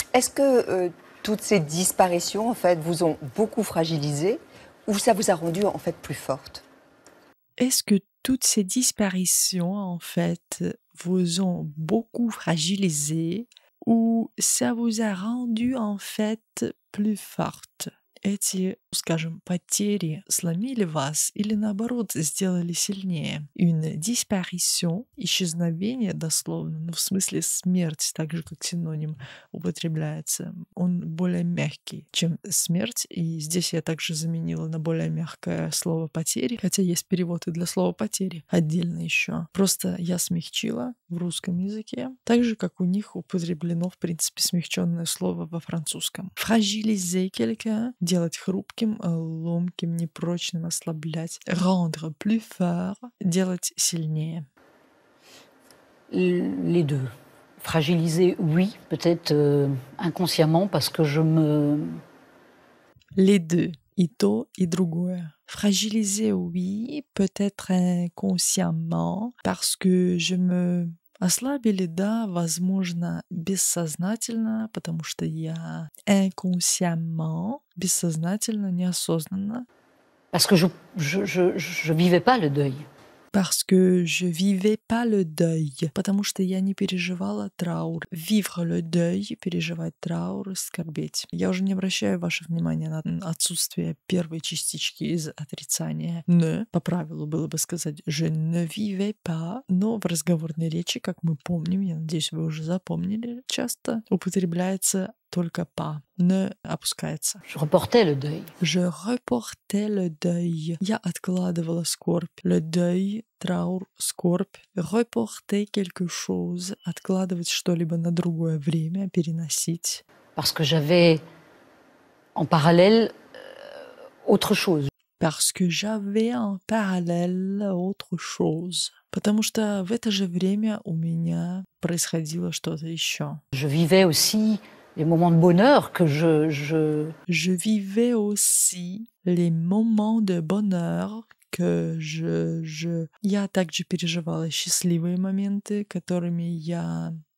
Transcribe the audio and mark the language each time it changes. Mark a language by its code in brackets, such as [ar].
[fr] Est-ce que toutes ces disparitions, en fait, vous ont beaucoup fragilisé ou ça vous a rendu, en fait, plus forte? Est-ce que toutes ces disparitions, en fait, vous ont beaucoup fragilisé ou ça vous a rendu, en fait, plus forte? [ru] Эти, скажем, потери сломили вас или наоборот сделали сильнее. [fr] Une disparition, [ru] исчезновение дословно, ну в смысле смерть, так же как синоним употребляется. Он более мягкий, чем смерть, и здесь я также заменила на более мягкое слово потери, хотя есть перевод и для слова потери отдельно еще. Просто я смягчила в русском языке, так же как у них употреблено в принципе смягченное слово во французском. [fr] Fragiliser quelqu'un, [ru] делать хрупким, ломким, непрочным, ослаблять. [fr] Rendre plus fort, [ru] делать сильнее. [fr] Les deux. Fragiliser, oui, peut-être inconsciemment parce que Les deux, [ru] и то, и другое. [fr] Fragiliser, oui, peut-être inconsciemment, parce que je me... [ru] Ослабили, да, возможно, бессознательно, потому что я inconsciemment, бессознательно, неосознанно. [fr] Parce que je vivais pas le deuil. Parce que je vivais pas le deuil, [ru] потому что я не переживала траур. [fr] Vivre le deuil, [ru] переживать траур, скорбеть. Я уже не обращаю ваше внимание на отсутствие первой частички из отрицания. Ne, по правилу было бы сказать [fr] je ne vivais pas, [ru] но в разговорной речи, как мы помним, я надеюсь, вы уже запомнили, часто употребляется только pas. Не опускается. [fr] Je reportais le deuil. Je reportais le deuil. [ru] Я откладывала скорбь. [fr] Le deuil, [ru] траур, скорбь. [fr] Reporter quelque chose. [ru] Откладывать что-либо на другое время, переносить. [fr] Parce que j'avais en parallèle autre chose. Parce que j'avais en parallèle autre chose. [ru] Потому что в это же время у меня происходило что-то еще. [fr] Je vivais aussi les moments de bonheur que Je vivais aussi les moments de bonheur que [ru] Я также переживала счастливые моменты, которыми я...